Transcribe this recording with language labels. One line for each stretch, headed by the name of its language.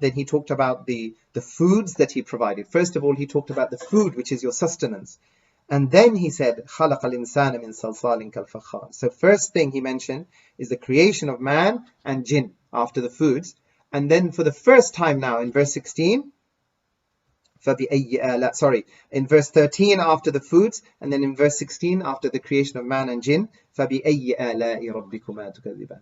English: Then he talked about the foods that he provided. First of all, he talked about the food, which is your sustenance. And then he said,
Arabic: خَلَقَ الْإِنسَانَ مِنْ صَلْصَالٍ كَالْفَخَّارِ.
English: So first thing he mentioned is the creation of man and jinn after the foods. And then for the first time now in verse 16,
Arabic: فَبِأَيِّ آلَاءِ
English: Sorry, in verse 13 after the foods, and then in verse 16 after the creation of man and jinn,
Arabic: فَبِأَيِّ آلَاءِ رَبِّكُمَا تُكَذِّبَانِ.